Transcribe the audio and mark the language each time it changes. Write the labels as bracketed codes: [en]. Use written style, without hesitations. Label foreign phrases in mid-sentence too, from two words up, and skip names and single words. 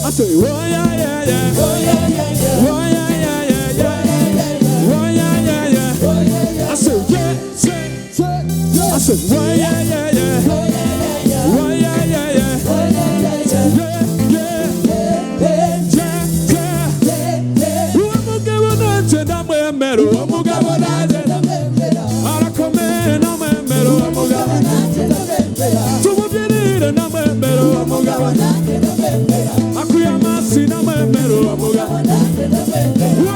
[en] I say, well, yeah, yeah, yeah. Well, yeah, yeah, yeah, yeah. Well, yeah, yeah, yeah. I say, yeah, yeah. I say, well, yeah, yeah, yeah. Well, yeah, yeah, yeah. Yeah, yeah. [rn] Umugabo nanje namwemera, umugabo nanje namwemera. Arakomeye namwemera, umugabo nanje namwemera. Tumubyinire namwemera, umugabo nanje namwemera. Akuye amasi namwemera, umugabo nanje namwemera.